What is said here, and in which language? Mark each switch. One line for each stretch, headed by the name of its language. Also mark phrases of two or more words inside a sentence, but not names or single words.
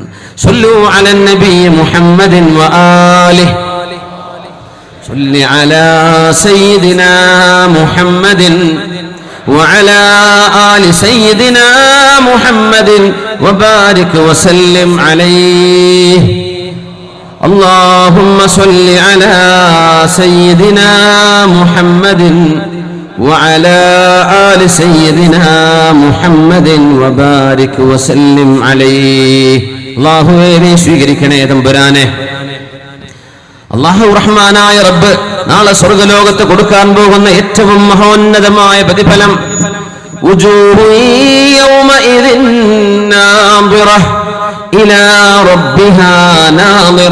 Arabic: صلوا على النبي محمد وآله صل على سيدنا محمد وعلى آل سيدنا محمد وبارك وسلم عليه. اللهم صل على سيدنا محمد وعلى آل سيدنا محمد وبارك وسلم عليه.
Malayalam: അല്ലാഹുവേ നീ സ്വീകരിക്കണേ തമ്പുരാനെ. അല്ലാഹു റഹ്മാനായ റബ്ബ് നാളെ സ്വർഗ്ഗലോകത്ത് കൊടുക്കാൻ പോകുന്ന ഏറ്റവും മഹോന്നതമായ പ്രതിഫലം,
Arabic: وجوه يومئذ ناضرة إلى ربها ناظرة.